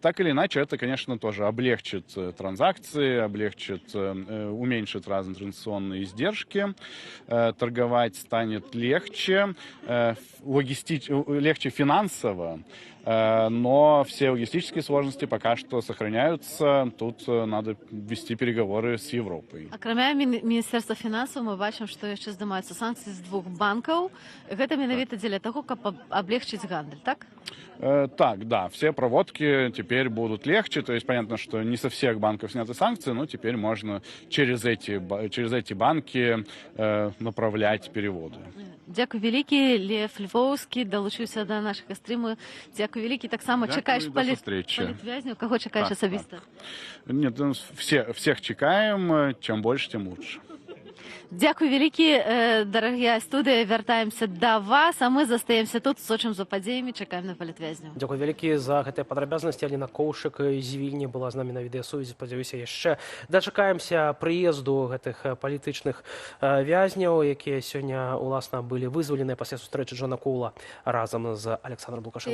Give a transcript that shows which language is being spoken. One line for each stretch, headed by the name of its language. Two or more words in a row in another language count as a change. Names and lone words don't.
Russian: Так или иначе, это, конечно, тоже облегчит транзакции, уменьшит разные транзакционные издержки, торговать станет легче, легче финансово, но все логистические сложности пока что сохраняются. Тут надо вести переговоры с Европой.
Belarusian: Акрамя Міністерства фінансаў мы бачым, што яшчэ здымаюцца санкцыі з 2 банкаў. Гэта менавіта дзеля таго, каб аблегчыць гандаль, так?
Russian: Так, да, все проводки теперь будут легче. То есть понятно, что не со всех банков сняты санкции, но теперь можно через эти банки направлять переводы.
Belarusian: Дзякуй вялікі, Лев Львоўскі далучыўся да нашага стрыму. Дзякуй вялікі. Таксама чакаеш палітвязняў? Каго чакаеш асабіста?
Russian: Нет, всех чекаем. Чем больше, тем лучше.
Belarusian: Дзякуй вялікі, дарагія студыя, вяртаемся да вас, а мы застаемся тут, сочым за падзеямі, чакаем на палітвязняў. Дзякуй вялікі за гэтыя падрабязнасці. Аліна Коўшык з Вільні была з намі на відэасувязі. Спадзяюся, яшчэ дачакаемся прыезду гэтых палітычных вязняў, якія сёння, уласна, былі вызваленыя пасля сустрэчы Джона Коула разам з Александром Лукашенко.